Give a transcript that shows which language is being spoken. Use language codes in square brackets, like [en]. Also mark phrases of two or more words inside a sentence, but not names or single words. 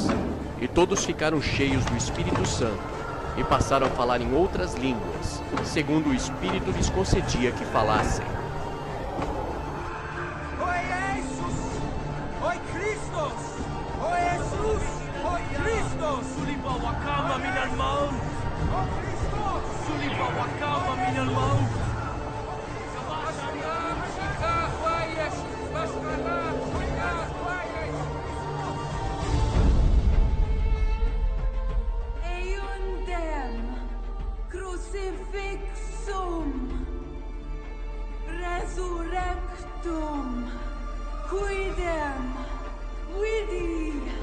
[pt] E todos ficaram cheios do Espírito Santo, e passaram a falar em outras línguas, segundo o Espírito lhes concedia que falassem. Oi Jesus! Oi Christos! Oi Jesus! Oi Christos! Sulipa wakama minal maut! Oi Christos! Sulipa wakama minal maut! [la] Crucifixum, resurrectum, quidem, vidi.